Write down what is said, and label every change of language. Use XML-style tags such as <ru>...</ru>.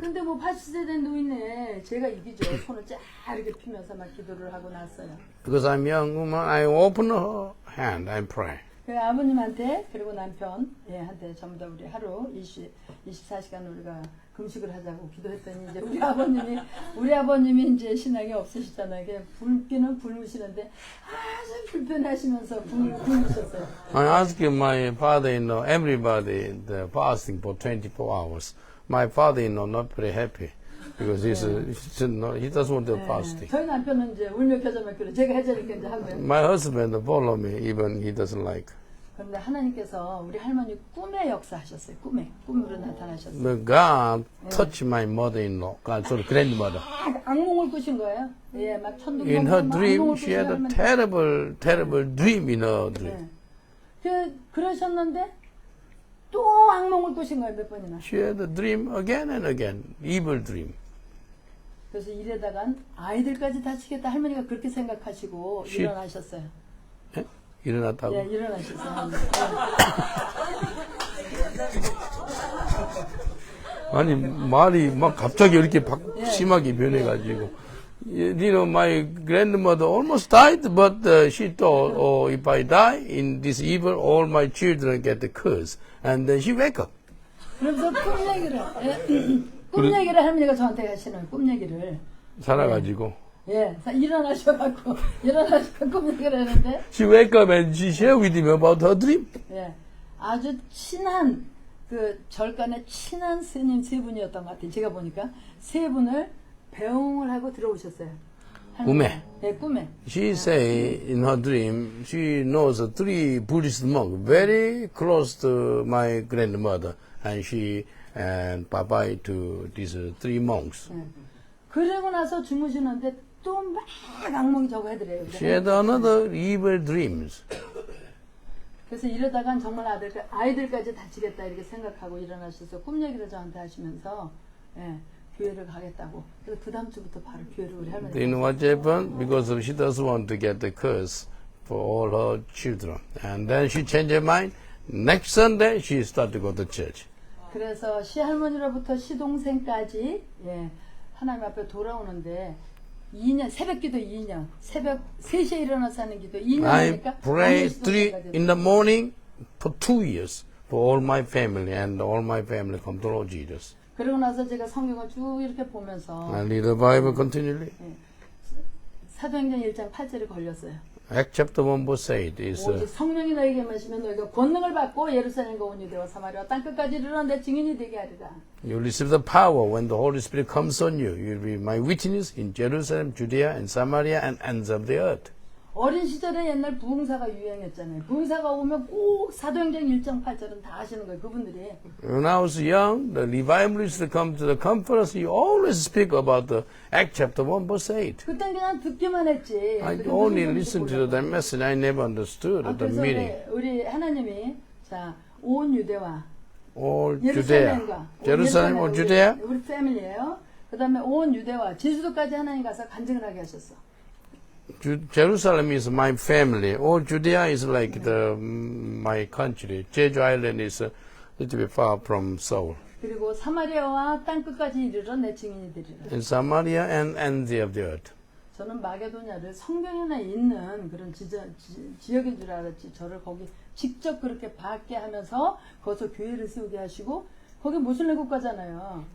<ko>근데 뭐 80세 된 노인네 제가 이기죠. 손을 쫙 이렇게 피면서 막 기도를 하고 났어요.</ko> <en>Because I'm young woman, I open her hand and pray.</en> <ko>그 아버님한테 그리고 남편 한테 전부 다 우리 하루 24시간 우리가 금식을 하자고 기도했더니 이제 우리 아버님이 이제 신앙이 없으시잖아요. 그냥 굶기는 굶으시는데 아주 불편하시면서 굶으셨어요.</ko> <en>I asked my father-in-law, everybody, the fasting for 24 hours. My father-in-law not very happy because he doesn't want to fasting.</en> <ko>저희 남편은 이제 울며 겨자 먹기로 제가 해자니까 이제 하고요.</ko> <en>My husband follow me even he doesn't like.</en> <ko>그런데 하나님께서 우리 할머니 꿈의 역사하셨어요. 꿈으로 나타나셨어요.</ko> <en>But God touched my mother-in-law, grandmother.</en> <ko>악몽을 꾸신 거예요. 예, 막 천둥</ko> <en>In her</en> <ko>번개가 막</ko> <en>dream,</en> <ko>악몽을</ko> <en>she had a</en> <ko>꾸시는</ko> <en>terrible dream in her dream.</en> <ko>그러셨는데 또 악몽을 꾸신 거예요, 몇 번이나.</ko> <en>She had a dream again and again, evil dream.</en> <ko>그래서 이래다간 아이들까지 다치겠다 할머니가 그렇게 생각하시고 시- 일어나셨어요. 예? 일어났다고? 예, 일어나셨어요. 아니 말이 막 갑자기 이렇게 예. 심하게 변해가지고.</ko> <en>You know, my grandmother almost died, but she thought, oh, if I die in this evil, all my children get the curse. And then she wake up.</en> <ko>그러면서 꿈 얘기를, 꿈 얘기를 할머니가 저한테 하시는 거예요, 꿈 얘기를. 살아가지고. 예, 일어나셔갖고 꿈 얘기를 했는데,</ko> <en>She wake up and she share with him about her dream.</en> <ko>예, 아주 친한, 그 절간에 친한 스님 세 분이었던 것 같아요. 제가 보니까 세 분을 배웅을 하고 들어오셨어요. 꿈에. 예, 꿈에.</ko> <en>She say in her dream, she knows three Buddhist monks very close to my grandmother, and she and Papa to these three monks.</en> <ko>예. 그러고 나서 주무시는데 또 막 악몽이 저거 해드려요.</ko> <en>She had another evil dreams.</en> <ko>그래서 이러다간 정말 아이들까지 다치겠다 이렇게 생각하고 일어나셔서 꿈 얘기를 저한테 하시면서 예, 교회를 가겠다고. 그래서 그 다음 주부터 바로 교회를 우리 할머니.</ko> <en>You know what happened? Because she doesn't want to get the curse for all her children. And then she changed her mind. Next Sunday, she started to go to church.</en> <ko>그래서 시할머니로부터 시동생까지 예, 하나님 앞에 돌아오는데 2년 새벽기도 2년 새벽 3시에 일어나서 하는 기도 2년</ko> <en>I</en> <ko>하니까</ko> <en>pray 3 in the morning for 2 years for all my family, and all my family come to Lord Jesus.</en> <ko>그러고 나서 제가 성경을 쭉 이렇게 보면서</ko> <en>I read the Bible continually.</en> <ko>사도행전 1장 8절에 걸렸어요.</ko> <en>Acts chapter 1 verse 8 is</en> <ko>오직 성령이 너에게 임하시면 너희가 권능을 받고 예루살렘과 온 유대와 사마리아 땅끝까지 이르러 내 증인이 되게 하리라.</ko> <en>you receive the power when the Holy Spirit comes on you. You will be my witness in Jerusalem, Judea, and Samaria, and ends of the earth.</en> <ko>어린 시절에 옛날 부흥사가 유행했잖아요. 부흥사가 오면 꼭 사도행전 1장 8절은 다 하시는 거예요. 그분들이.</ko> <en>When I was young, the revivalists to come to the conference, you always speak about the Acts chapter 1 verse 8.</en> <ko>그땐 그냥 듣기만 했지.</ko> <en>I</en> <ko>그게</ko> <en>only</en> <ko>무슨</ko> <en>listened</en> <ko>소리인지</ko> <en>to that</en> <ko>몰라요.</ko> <en>message. I never understood at the</en> <ko>그래서</ko> <en>meeting.</en> <ko>우리 하나님이 자, 온 유대와</ko> <en>All Judea.</en> <ko>예루살렘과</ko> <en>Jerusalem or Judea?</en> <ko>우리 패밀리예요. 그다음에 온 유대와 제주도까지 하나님 가서 간증을 하게 하셨어.</ko> <en>Jerusalem is my family. All Judea is like my country. Jeju Island is a little bit far from Seoul.</en> <ko>그리고 사마리아와 땅 끝까지 이르러 내 증인이 되리라.</ko> <en>In Samaria and ends of the earth.</en> <ko>저는 마게도냐를 성경에나 있는 그런 지역인 줄 알았지. 저를 거기 직접 그렇게 받게 하면서 거기서 교회를 세우게 하시고 거기 무슬림 국가잖아요.</ko>